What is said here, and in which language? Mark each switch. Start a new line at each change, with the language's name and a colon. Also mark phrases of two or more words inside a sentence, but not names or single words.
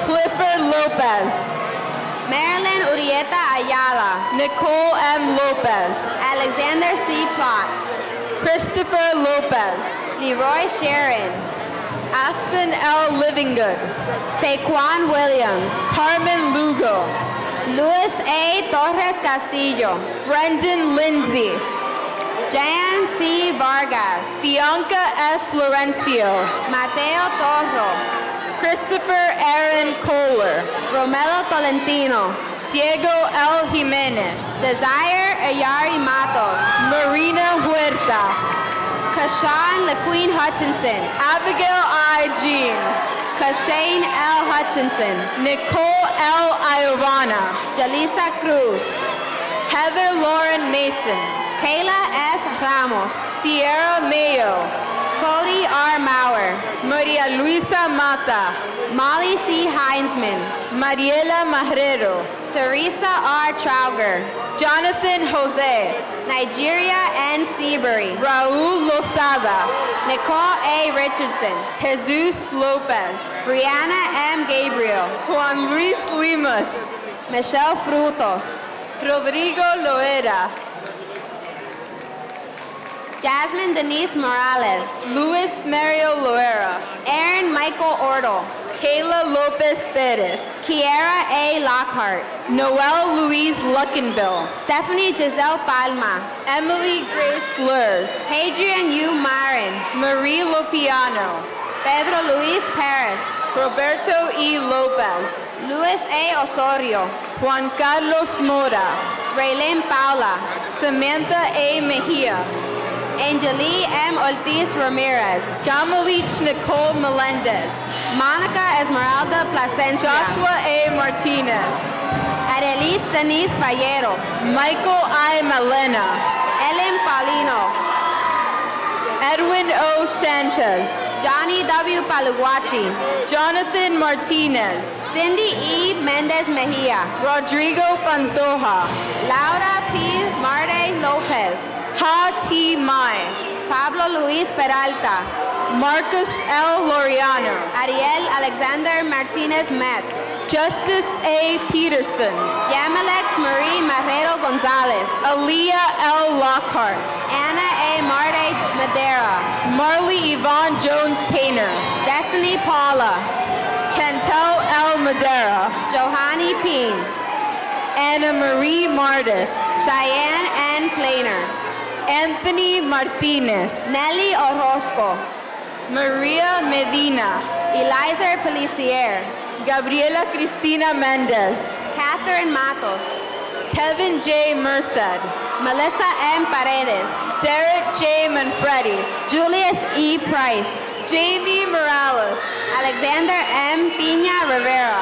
English: Clifford Lopez, Marilyn Urieta Ayala, Nicole M. Lopez, Alexander C. Plott, Christopher Lopez, Leroy Sharon, Aspen L. Livingood, Saquon Williams, Carmen Lugo, Luis A. Torres Castillo, Brendan Lindsay, Jan C. Vargas, Bianca S. Florencio, Mateo Torro, Christopher Aaron Kohler, Romelo Tolentino, Diego L. Jimenez, Desire Ayari Matos, Marina Huerta, Kashawn LaQueen Hutchinson, Abigail I. Jean, Kashane L. Hutchinson, Nicole L. Iovana, Jalisa Cruz, Heather Lauren Mason, Kayla S. Ramos, Sierra Mayo, Cody R. Maurer, Maria Luisa Mata, Molly C. Heinzman, Mariela Mahrero, Teresa R. Trauger, Jonathan Jose, Nigeria N. Seabury, Raul Lozada, Nicole A. Richardson, Jesus Lopez, Brianna M. Gabriel, Juan Luis Limas, Michelle Frutos, Rodrigo Loera, Jasmine Denise Morales, Luis Mario Loera, Aaron Michael Ordle, Kayla Lopez Perez, Kiera A. Lockhart, Noel Louise Luckenbill, Stephanie Giselle Palma, Emily Grace Lurs, Hadrian U. Marin, Marie Lopiano, Pedro Luis Perez, Roberto E. Lopez, Luis A. Osorio, Juan Carlos Mora, Raylene Paula, Samantha A. Mejia, Angelie M. Ortiz Ramirez, Jamalich Nicole Melendez, Monica Esmeralda Placencia, Joshua A. Martinez, Arelis Denise Payero, Michael I. Malena, Ellen Paulino, Edwin O. Sanchez, Johnny W. Paluguachi, Jonathan Martinez, Cindy E. Mendez Mejia, Rodrigo Pantoja, Laura P. Marde Lopez, Ha T. Mai, Pablo Luis Peralta, Marcus L. Loriano, Ariel Alexander Martinez Metz, Justice A. Peterson, Yamalex Marie Marrero Gonzalez, Aaliyah L. Lockhart, Anna A. Marde Madera, Marley Yvonne Jones Painter, Destiny Paula, Chantel L. Madera, Johanny Peen, Anna Marie Martis, Cheyenne N. Planer, Anthony Martinez, Nelly Orozco, Maria Medina, Eliza Pelicier, Gabriela Cristina Mendez, Catherine Matos, Kevin J. Merced, Melissa M. Paredes, Derek J. Manfredi, Julius E. Price, Jamie Morales, Alexander M. Piña Rivera,